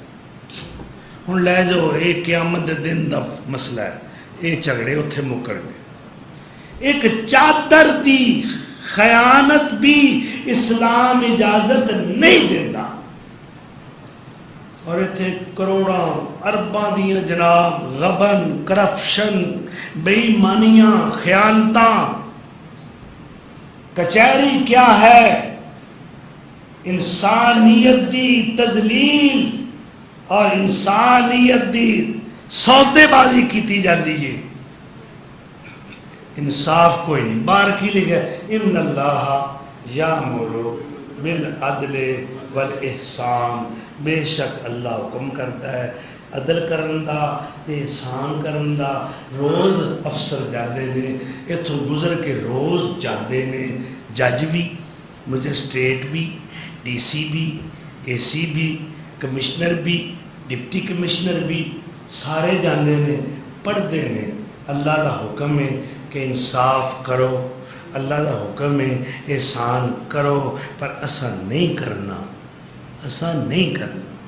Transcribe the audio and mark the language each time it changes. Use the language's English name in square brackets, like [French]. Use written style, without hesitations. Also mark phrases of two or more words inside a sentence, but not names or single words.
[Punjabi] ہن لے جو ایک قیامت دے دن دا مسئلہ ہے، یہ جھگڑے اتنے مکر گئے۔ ایک چادر دی خیانت بھی اسلام [Urdu] اجازت نہیں دیتا، [Punjabi] اور اتنے کروڑاں ارباں دیاں جناب غبن، کرپشن، بے ایمانیاں، خیانتاں، کچہری کیا ہے؟ انسانیت دی تذلیل اور انسانیت دی سودے بازی کیتی جاندی ہے، انصاف کوئی نہیں۔ باہر کی لکھا [Arabic] ان اللہ یامر بالعدل والاحسان، [Punjabi] بے شک اللہ حکم کرتا ہے عدل کرن دا تے احسان کرن دا۔ روز افسر جاندے نے اتھوں گزر کے روز جاندے نے، جج بھی، مجسٹریٹ بھی، ڈی سی بھی، اے سی بھی، کمشنر بھی، ڈپٹی کمشنر بھی، سارے جاندے نے، پڑھتے نے۔ اللہ دا حکم ہے کہ انصاف کرو، اللہ دا حکم ہے احسان کرو، پر اسا نہیں کرنا، اسا نہیں کرنا۔